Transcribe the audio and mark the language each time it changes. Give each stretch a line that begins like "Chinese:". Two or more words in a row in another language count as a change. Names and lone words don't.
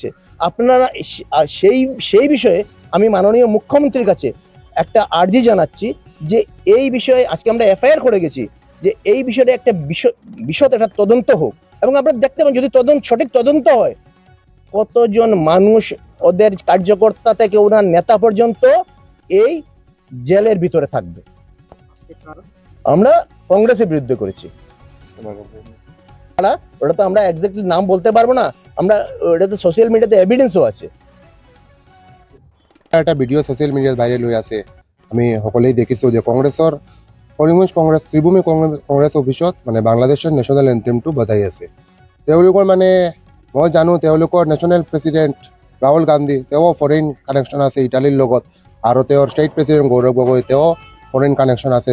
Bangla: আপনারা সেই বিষয়ে আমি মাননীয় মুখ্যমন্ত্রীর কাছে একটা আর্জি জানাচ্ছি যে এই বিষয়ে আজকে আমরা এফআইআর করে গেছি যে এই বিষয়টা একটা বিশদ একটা তদন্ত হোক এবং আপনারা দেখতে পাবেন যদি সঠিক তদন্ত হয় কতজন মানুষ ওদের কার্যকর্তা থেকে ওনার নেতা পর্যন্ত এই জেলের ভিতরে থাকবে। আমরা কংগ্রেসের বিরুদ্ধে করেছি, ওটা তো আমরা এক্স্যাক্টলি নাম বলতে পারবো না, আমরা ওটাতে
English: social media-te
Bangla: এভিডেন্সও আছে।
Assamese: এটা ভিডিঅ'
English: social media-t
Assamese: ভাইৰেল হৈ আছে, আমি সকলোৱে দেখিছোঁ যে কৰিমগঞ্জ কংগ্ৰেছ ত্ৰিভূমি কংগ্ৰেছ অফিচত মানে বাংলাদেশৰ
English: national anthem-to
Assamese: বজাই আছে। তেওঁলোকৰ মানে মই জানো তেওঁলোকৰ
English: national president
Assamese: ৰাহুল গান্ধী তেওঁ
English: foreign connection
Assamese: আছে ইটালীৰ লগত, আৰু তেওঁৰ
English: state president
Assamese: গৌৰৱ গগৈ তেওঁ
English: foreign connection
Assamese: আছে।